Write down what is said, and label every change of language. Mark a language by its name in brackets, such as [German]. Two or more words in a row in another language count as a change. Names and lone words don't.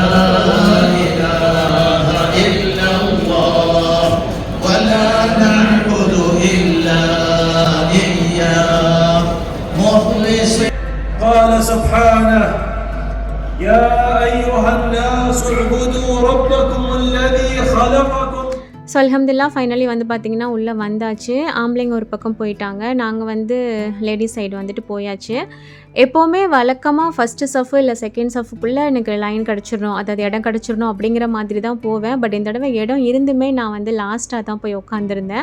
[Arabic] إله إلا الله ولا نعبد إلا إياه مخلصين. قال سبحانه يا أيها الناس اعبدوا ربكم الذي خلقكم. [Tamil] ஸோ அல்ஹம்துலில்லாஹ் ஃபைனலி வந்து பார்த்திங்கன்னா உள்ளே வந்தாச்சு. ஆம்பளைங்க ஒரு பக்கம் போயிட்டாங்க. நாங்கள் வந்து லேடிஸ் சைடு வந்துட்டு போயாச்சு. எப்போவுமே வழக்கமாக ஃபஸ்ட்டு சஃபு இல்லை செகண்ட் சஃபுக்குள்ளே எனக்கு லைன் கிடச்சிடணும், அதாவது இடம் கிடச்சிடணும் அப்படிங்கிற மாதிரி தான் போவேன். பட் இந்த தடவை இடம் இருந்துமே நான் வந்து லாஸ்ட்டாக தான் போய் உட்காந்துருந்தேன்.